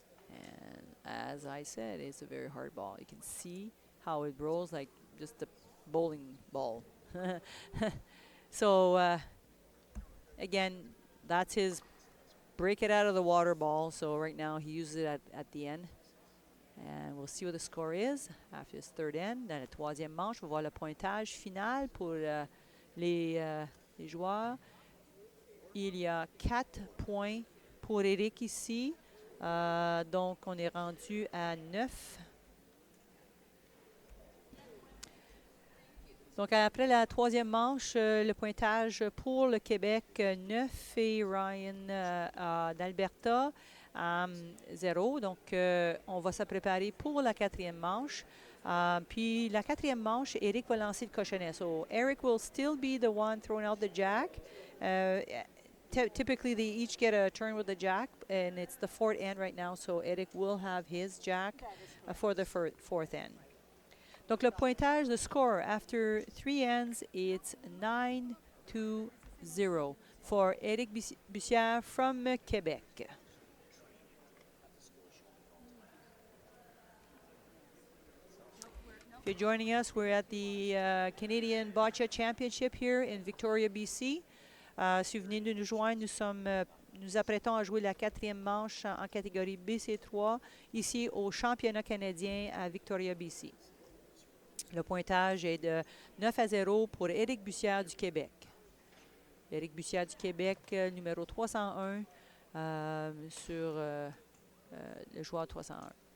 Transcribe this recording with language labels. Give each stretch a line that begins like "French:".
English: And as I said, it's a very hard ball. You can see how it rolls like just a bowling ball. So again, that's his break it out of the water ball. So right now he uses it at the end. And we'll see what the score is after this third end.
French: Dans la troisième manche, on va voir le pointage final pour les joueurs. Il y a 4 points pour Eric ici. Donc, on est rendu à 9. Donc, après la troisième manche, le pointage pour le Québec, 9 et Ryan d'Alberta. 0. Donc, on va se préparer pour la quatrième manche. Puis, la quatrième manche, Eric va lancer le cochonnet.
English: So, Eric will still be the one throwing out the jack. Typically, they each get a turn with the jack, and it's the fourth end right now. So, Eric will have his jack for the fourth end.
French: Donc, le pointage,
English: the score, after 3 ends, it's 9-0 for Eric Bussière from Quebec. If you're joining us, we're at the Canadian Boccia Championship here in Victoria, BC.
French: Si vous venez de nous joindre, nous apprêtons à jouer la quatrième manche en catégorie BC3 ici au championnat canadien à Victoria, BC. Le pointage est de 9-0 pour Éric Bussière du Québec. Éric Bussière du Québec, numéro 301 sur le joueur 301.